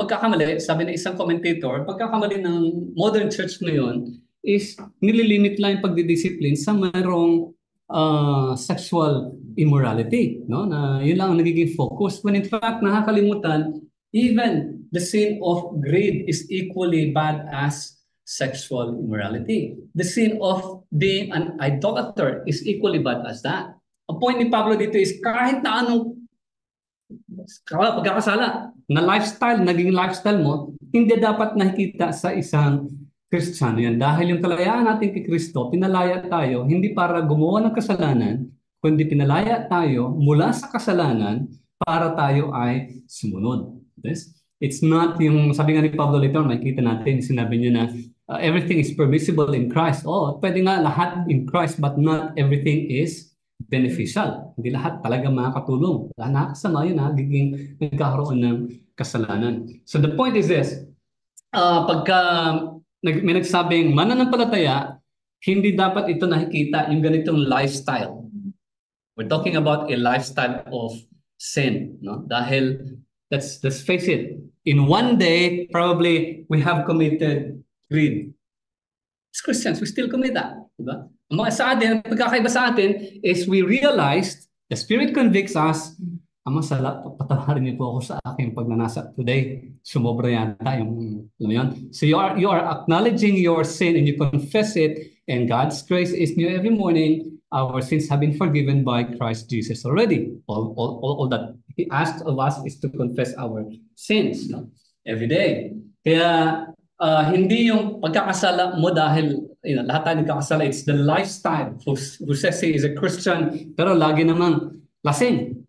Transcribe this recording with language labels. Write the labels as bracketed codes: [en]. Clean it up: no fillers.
[tl] Pagkakamali, sabi ng isang commentator, pagkakamali ng modern church ngayon is nililimit lang yung pagdidisipline sa mayroong sexual immorality, no? Na yun lang ang nagiging focus. [en] When in fact, nakakalimutan, even the sin of greed is equally bad as sexual immorality. The sin of being an idolater is equally bad as that. [tl] Ang point ni Pablo dito is kahit na anong pagkakasala na lifestyle, naging lifestyle mo, hindi dapat nakikita sa isang Kristiyano yan. Dahil yung kalayaan natin kay Kristo, pinalaya tayo, hindi para gumawa ng kasalanan, kundi pinalaya tayo mula sa kasalanan para tayo ay sumunod. Yes? It's not yung, sabi nga ni Pablo later, makikita natin, sinabi niya na [en] everything is permissible in Christ. Oh, [tl] pwede nga lahat [en] in Christ, but not everything is beneficial. [tl] Hindi lahat talaga makakatulong. Nakakasama yun, nagiging nagkakaroon ng kasalanan. [en] So the point is this, [tl] pagka may nagsabing mananampalataya, hindi dapat ito nakikita yung ganitong lifestyle. [en] We're talking about a lifestyle of sin, no? Dahil let's face it, in one day probably we have committed greed. As Christians, we still commit that, diba? [tl] Ang mga sa atin, pagkakaiba sa atin is [en] we realized, the Spirit convicts us, [tl] Ama, patawarin niyo po ako sa aking pagnanasa today. Sumobra yata yung, alam mo yun? [en] So you are acknowledging your sin and you confess it, and God's grace is new every morning. Our sins have been forgiven by Christ Jesus already. All that He asks of us is to confess our sins, no? Every day. [tl] Kaya hindi yung pagkakasala mo dahil lahat tayo nagkakasala. [en] It's the lifestyle who says he is a Christian [tl] pero lagi namang lasing.